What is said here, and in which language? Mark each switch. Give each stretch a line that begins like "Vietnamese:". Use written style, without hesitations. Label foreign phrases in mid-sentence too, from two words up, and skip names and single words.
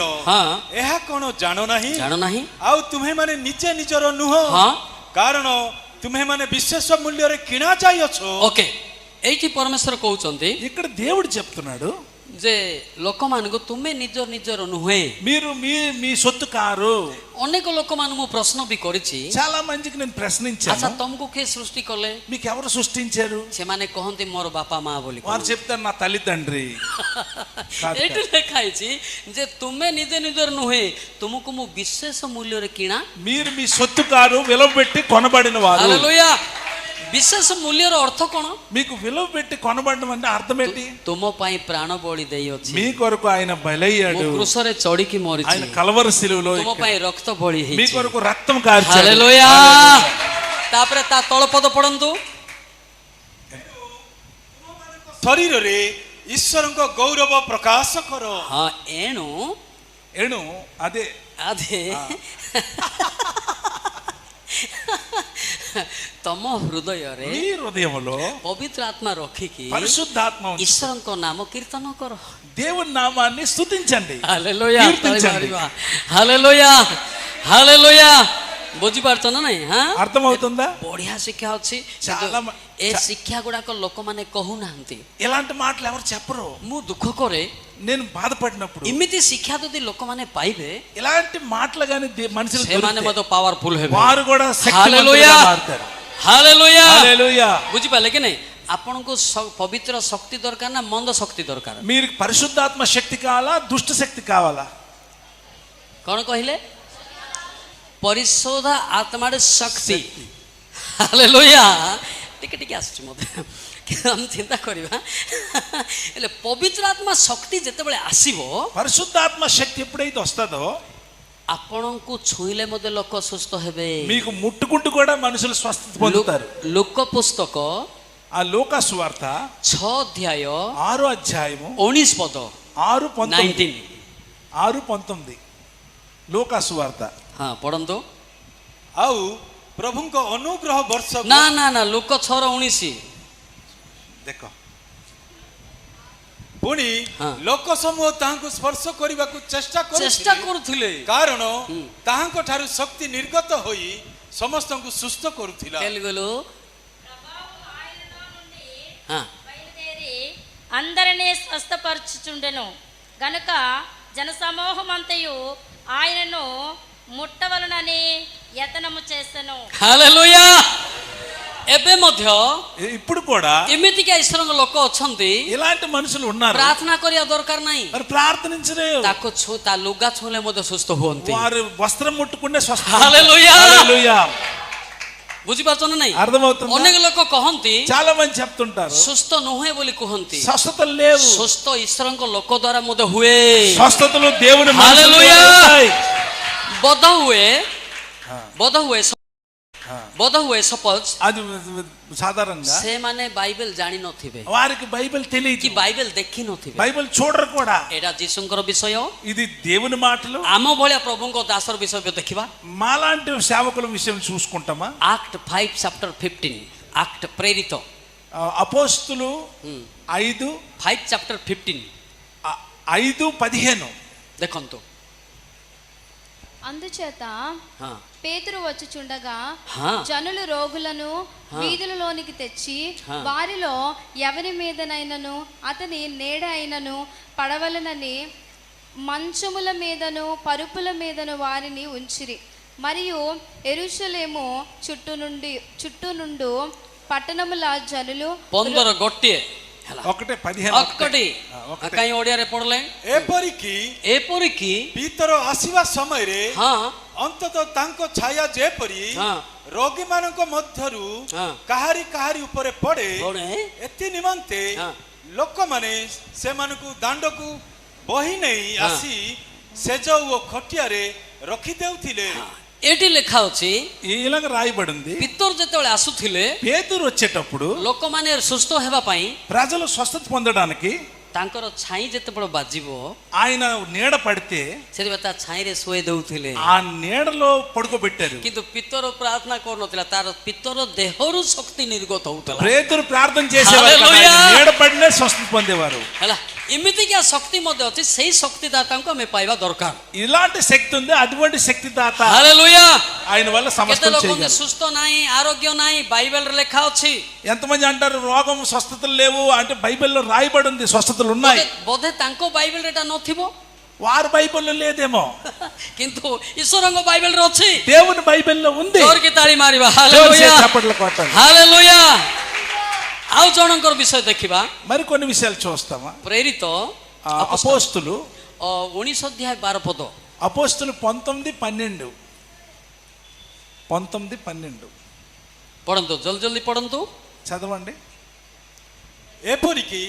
Odia: ହଁ ଏହା କଣ ଜାଣ ନାହିଁ? ଜାଣ ନାହିଁ? ଆଉ ତୁମେମାନେ ନିଜେ ନିଜର ନୁହଁ, ହଁ କାରଣ ତୁମେମାନେ ବିଶେଷ ମୂଲ୍ୟରେ କିଣା ଯାଇଅଛ. ఓకే. ଏଇଠି ପରମେଶ୍ୱର କହୁଛନ୍ତି
Telugu: ఇక్కడ దేవుడు చెప్తున్నాడు,
Odia: ଯେ ଲୋକମାନଙ୍କୁ ତୁମେ ନିଜର ନୁହେଁ.
Telugu: మీరు మీ మీ సొత్తు కారు.
Odia: ଅନେକ ଲୋକମାନଙ୍କୁ ମୁଁ ପ୍ରଶ୍ନ ବି କରିଛି,
Telugu: చాలా మందికి నేను
Odia: ଆଚ୍ଛା
Telugu: ప్రశ్నించాను,
Odia: ତମକୁ କିଏ ସୃଷ୍ଟି କଲେ?
Telugu: మీకు ఎవరు సృష్టించారు?
Odia: ସେମାନେ କହନ୍ତି ମୋର ବାପା ମା ବୋଲି.
Telugu: వారు చెప్తారు నా తల్లిదండ్రి. కాదు,
Odia: ଏଇଠି ଲେଖା ହେଇଛି ଯେ ତୁମେ ନିଜର ନୁହେଁ, ତୁମକୁ ମୁଁ ବିଶେଷ ମୂଲ୍ୟରେ କିଣା.
Telugu: మీరు మీ సొత్తు కారు, విలువ పెట్టి కొనబడిన వారు.
Odia: ହାଲେଲୁୟା. ବିଶେଷ ମୂଲ୍ୟର ଅର୍ଥ କ'ଣ?
Telugu: మీకు విలువ పెట్టి కొనబడడం అంటే అర్థం ఏంటి?
Odia: ତୁମ ପାଇଁ ପ୍ରାଣ ବଳି ଦେଇଅଛି,
Telugu: మీ కొరకు ఆయన బలయ్యాడు,
Odia: ମୁଁ କୃଷରେ ଚଢିକି ମରିଛି,
Telugu: ఆయన కలవరి శిలువలో
Odia: ତୁମ ପାଇଁ ରକ୍ତ ବଳି
Telugu: మీ
Odia: ହେଇଛି.
Telugu: కొరకు రక్తం కార్చాడు.
Odia: ହାଲେଲୁୟା. ତାପରେ ତା ତଳପଦ ପଢନ୍ତୁ. ଶରୀରରେ ଈଶ୍ୱରଙ୍କ ଗୌରବ ପ୍ରକାଶ କର. ହଁ ଏଣୁ
Telugu: ఎణు అదే
Odia: ଆଧେ ତମ ହୃଦୟରେ
Telugu: మీ హృదయంలో
Odia: ପବିତ୍ର ଆତ୍ମା ରଖିକି
Telugu: పరిశుద్ధాత్మ ఉంది.
Odia: ଈଶ୍ୱରଙ୍କ ନାମ କୀର୍ତ୍ତନ କର.
Telugu: దేవుని నామాన్ని స్తుతించండి.
Odia: ହାଲେଲୁୟା.
Telugu: కీర్తించండి.
Odia: ହାଲେଲୁୟା ହାଲେଲୁୟା. ବୁଝିପାରୁଛ ନା ନାଇଁ? ହଁ
Telugu: అర్థమవుతుందా?
Odia: ବଢିଆ ଶିକ୍ଷା ଅଛି.
Telugu: చాలా
Odia: ଏ ଶିକ୍ଷା ଗୁଡାକ ଲୋକମାନେ କହୁନାହାନ୍ତି.
Telugu: ఇలాంటి మాటలు ఎవరు చెప్పరు.
Odia: ମୁଁ ଦୁଃଖ କରେ,
Telugu: నేను బాధపడినప్పుడు
Odia: ଏମିତି ଶିକ୍ଷା ଯଦି ଲୋକମାନେ ପାଇବେ
Telugu: ఇలాంటి మాటలు కానీ మనుషులు
Odia: ସେମାନେ ମଧ୍ୟ ପାୱାରଫୁଲ ହେବେ.
Telugu: వారు కూడా
Odia: ହାଲେଲୁୟା
Telugu: శక్తివంతులుగా మారుతారు.
Odia: ହାଲେଲୁୟା.
Telugu: హల్లెలూయా.
Odia: ବୁଝିପାରିଲେ କି ନାଇଁ? ଆପଣଙ୍କୁ ପବିତ୍ର ଶକ୍ତି ଦରକାର ନା ମନ୍ଦ ଶକ୍ତି ଦରକାର?
Telugu: మీరు పరిశుద్ధాత్మ శక్తి కావాలా, దుష్ట శక్తి కావాలా?
Odia: କଣ କହିଲେ? ପରିଶୋଧ ଆତ୍ମାର ଶକ୍ତି. ହାଲେଲୁୟା. ଟିକେ ଟିକେ ଆସୁଛି ମତେ, ଆମେ ଚିନ୍ତା କରିବା. ହେଲେ ପବିତ୍ର ଆତ୍ମା ଶକ୍ତି ଯେତେବେଳେ ଆସିବ,
Telugu: పరిశుద్ధాత్మ శక్తి ఎప్పుడైతే వస్తుందో
Odia: ଆପଣଙ୍କୁ ଛୁଇଁଲେ ମଧ୍ୟ ଲୋକ ସୁସ୍ଥ ହେବେ.
Telugu: మీకు ముట్టుకుంటూ కూడా మనుషులు స్వస్థత పొందుతారు. ଲୋକ పుస్తକ ఆ లూకా సువార్త 6:19 6:19 6:19 లూకా సువార్త.
Odia: ହଁ ପଢନ୍ତୁ. ଆଉ ପ୍ରଭୁଙ୍କ ଅନୁଗ୍ରହ ବର୍ଷ ନା ନା ନା ଲୋକ 6:19 ଦେଖ, ପୁଣି ହଁ। ଲୋକ ସମୂହ ତାହାଙ୍କୁ ସ୍ପର୍ଶ କରିବାକୁ ଚେଷ୍ଟା ଚେଷ୍ଟା କରୁଥିଲେ, କରୁଥିଲେ. କାରଣ ତାହାଙ୍କ ଠାରୁ ଶକ୍ତି ନିର୍ଗତ ହୋଇ ସମସ୍ତଙ୍କୁ ସୁସ୍ଥ କରୁଥିଲା.
Telugu: తెలుగులో ହଁ బయలుదేరి అందరినీ స్వస్థపరచుచుండెను గనుక జనసమూహమంతయు ఆయనను ముట్టవలనని యతనము చేసెను.
Odia: ହାଲେଲୁୟା. ଏବେ ମଧ୍ୟ
Telugu: ఇప్పుడు కూడా
Odia: ଏମିତିକା ଈଶ୍ୱରଙ୍କ ଲୋକ ଅଛନ୍ତି,
Telugu: ఇలాంటి మనుషులు ఉన్నారు.
Odia: ପ୍ରାର୍ଥନା କରିବା ଦରକାର ନାହିଁ,
Telugu: మరి ప్రార్థించరే,
Odia: ତାକୁ ତା ଲୁଗା ଛୁଇଁଲେ ମଧ୍ୟ ସୁସ୍ଥ ହୁଅନ୍ତି.
Telugu: వారు వస్త్రం ముట్టుకునే స్వస్థ.
Odia: ହାଲେଲୁୟା.
Telugu: హల్లెలూయా.
Odia: ବୁଝିପାରୁଛ ନା ନାଇଁ?
Telugu: అర్థమవుతుందా?
Odia: ଅନେକ ଲୋକ କହନ୍ତି
Telugu: చాలా మంది చెప్తుంటారు
Odia: ସୁସ୍ଥ ନୁହେଁ ବୋଲି కుహంతి.
Telugu: స్వస్థతలు లేవు.
Odia: ସୁସ୍ଥ ଈଶ୍ୱରଙ୍କ ଲୋକ ଦ୍ୱାରା ମଧ୍ୟ ହୁଏ.
Telugu: స్వస్థతలు దేవుని మనుషుల హల్లెలూయా. ద్వారా ఉంటాయి.
Odia: ବୋଧ ହୁଏ ସପୋଜ
Telugu: అది సాధారణంగా
Odia: ସେମାନେ ବାଇବେଲ ଜାଣି ନଥିବେ
Telugu: వారికి బైబిల్
Odia: କି
Telugu: తెలియదు,
Odia: ବାଇବେଲ ଦେଖି ନଥିବେ.
Telugu: బైబిల్ చూడరు కూడా.
Odia: ଏଇଟା ଯୀଶୁଙ୍କର ବିଷୟ.
Telugu: ఇది దేవుని మాటలు.
Odia: ଆମ ଭଳିଆ ପ୍ରଭୁଙ୍କ ଦାସର ବିଷୟ ଦେଖିବା.
Telugu: మాలాంటి సేవకుల విషయం చూసుకుంటామా?
Odia: ଆକ୍ଟ 5 ଚାପ୍ଟର 15 ଆକ୍ଟ ପ୍ରେରିତ
Telugu: అపోస్తులు 5
Odia: 5 ଚାପ୍ଟର 15 5:15 ଦେଖନ୍ତୁ.
Telugu: అందుచేత
Odia: ହଁ
Telugu: పేతురు వచ్చుచుండగా
Odia: ହଁ
Telugu: జనులు రోగులను వీధులలోనికి తెచ్చి వారిలో ఎవరి మీదనైనను అతని నీడ అయినను పడవలనని మంచముల మీదను పరుపుల మీదను వారిని ఉంచిరి. మరియు యెరూషలేము చుట్టూ నుండు పట్టణముల జనులు
Odia: 15 ଗୋଟିଏ ହେଲା. 1:15 ଅକଟି କାଇଁ ଓଡ଼ିଆରେ ପଢଲେ? ଏପରିକି ଭିତର ଆସିବା ସମୟରେ ହଁ ଅନ୍ତତଃ ତାଙ୍କ ଛାୟା ଯେପରି ହଁ ରୋଗୀମାନଙ୍କ ମଧ୍ୟରୁ ହଁ କାହାରି ଉପରେ ପଡେ, ପଡେ। ଏଥି ନିମନ୍ତେ ହଁ ଲୋକମାନେ ସେମାନଙ୍କୁ ଦାଣ୍ଡକୁ ବହି ନେଇ ଆସି ସେଜ ଓ ଖଟିଆରେ ରଖିଦେଉଥିଲେ। ଏଠି ଲେଖା ଅଛି
Telugu: ఇలాగ రాయబడింది.
Odia: ପିତର ଯେତେବେଳେ ଆସୁଥିଲେ
Telugu: పేతురు వచ్చేటప్పుడు
Odia: ଲୋକମାନେ ସୁସ୍ଥ ହେବା ପାଇଁ
Telugu: ప్రజలు స్వస్థత పొందడానికి
Odia: ତାଙ୍କର ଛାଇ ଯେତେବେଳେ ବାଜିବ
Telugu: ఆయన నీడ పడితే
Odia: ସେଥିପାଇଁ ତା ଛାଇରେ ଶୋଇ ଦଉଥିଲେ.
Telugu: ఆ నీడలో పడుకోబెట్టారు.
Odia: କିନ୍ତୁ ପିତର ପ୍ରାର୍ଥନା କରୁନଥିଲା, ତାର ପିତର ଦେହରୁ ଶକ୍ତି ନିର୍ଗତ ହଉଥିଲା.
Telugu: పేతురు ప్రార్థన చేసేవారు కదా, హల్లెలూయా. ఆయన నీడ పడినే స్వస్థత పొందేవారు.
Odia: ହେଲା, ଏମିତିକା ଶକ୍ତି ମଧ୍ୟ ଅଛି. ସେଇ ଶକ୍ତିଦାତାଙ୍କୁ ଆମେ ପାଇବା ଦରକାର.
Telugu: ఇలాంటి శక్తి ఉంది, అటువంటి శక్తి దాత
Odia: ହାଲେଲୁୟା.
Telugu: ఆయన వల్ల
Odia: କେତେ
Telugu: సమస్తం
Odia: ଲୋକ
Telugu: చేయగలరు.
Odia: ସୁସ୍ଥ ନାହିଁ, ఆరోగ్ୟ ନାହିଁ, ବାଇବେଲରେ ଲେଖା ଅଛି.
Telugu: ఎంతమంది అంటారు రోగం స్వస్థతలు లేవు అంటే బైబిల్లో రాయబడి ఉంది స్వస్థతలు ఉన్నాయి.
Odia: ବୋଧେ ତାଙ୍କ ବାଇବେଲରେ ଏଟା ନଥିବ,
Telugu: వారి బైబిల్లో లేదేమో,
Odia: କିନ୍ତୁ ଈଶ୍ୱରଙ୍କ ବାଇବେଲରେ ଅଛି.
Telugu: దేవుని బైబిల్లో ఉంది.
Odia: ଜୋରକି ତାଳି ମାରିବା.
Telugu: జోర్సే
Odia: ହାଲେଲୁୟା,
Telugu: చప్పట్లు కొట్టండి.
Odia: ହାଲେଲୁୟା. ଆଉ ଜଣଙ୍କର ବିଷୟ ଦେଖିବା.
Telugu: మరి కొన్ని విషయాలు చూస్తామా?
Odia: ପ୍ରେରିତ
Telugu: అపోస్తులు
Odia: 19 ଅଧ୍ୟାୟ 12 ପଦ.
Telugu: అపోస్తులు 19:12
Odia: ପଢନ୍ତୁ, ଜଲ୍ଦି ଜଲ୍ଦି ପଢନ୍ତୁ.
Telugu: చదవండి.
Odia: ଏପରିକି